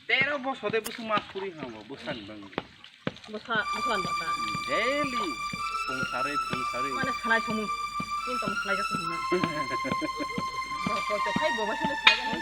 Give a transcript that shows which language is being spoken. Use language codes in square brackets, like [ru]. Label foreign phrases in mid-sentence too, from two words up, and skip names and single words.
[bn] বসতে বসে মাছ পুরি খাবো বুঝছেন বাংলা [ms] Bukan bapak. [bn] ডেইলি সংসারে [ms] Mana salai semua. Ini kamu salai jatuh mana? Kau cakap bawa sini salai kan?